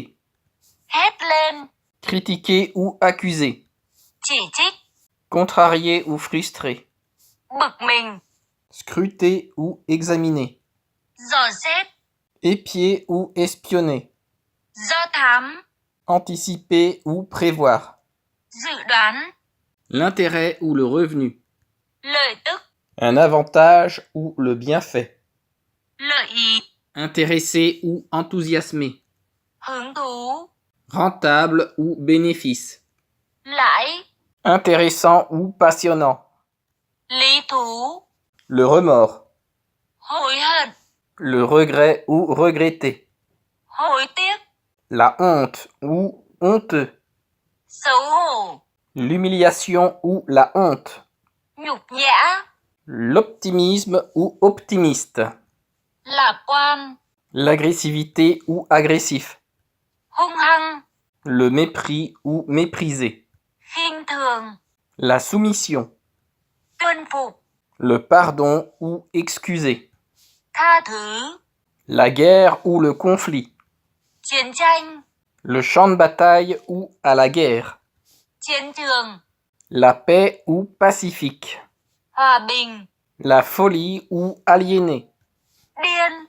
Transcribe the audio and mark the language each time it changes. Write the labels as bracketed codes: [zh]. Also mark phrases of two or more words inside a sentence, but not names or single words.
[vi] hét lên, [fr] Critiquer ou accuser. [vi] chỉ trích, [fr] Contrarier ou frustrer. [vi] bực mình, [fr] Scruter ou examiner. [vi] dò xét, [fr] Épier ou espionner. [vi] do thám, [fr] Anticiper ou prévoir. [vi] dự đoán, [fr] L'intérêt ou le revenu. [vi] lợi tức, [fr] Un avantage ou le bienfait. [vi] lợi ý, [fr] Intéressé ou enthousiasmé. [vi] hứng thú, [fr] Rentable ou bénéfice. [vi] lãi, [fr] Intéressant ou passionnant. [vi] lý thú, [fr] Le remords. [vi] hối hận, [fr] Le regret ou regretter. [vi] hối tiếc, [fr] La honte ou honteux. [vi] xấu hổ, [fr] L'humiliation ou la honte. [vi] nhục nhã, [fr] L'optimisme ou optimiste. [vi] lạc quan, [fr] L'agressivité ou agressif. [vi] hung hăng, [fr] Le mépris ou méprisé. [vi] khinh thường, [fr] La soumission. [vi] tuân phục, [fr] Le pardon ou excuser. [vi] tha thứ, [fr] La guerre ou le conflit. [vi] chiến tranh, [fr] Le champ de bataille ou à la guerre. [vi] chiến trường, [fr] La paix ou pacifique. [vi] hòa bình, [fr] La folie ou aliéné. [vi] điên,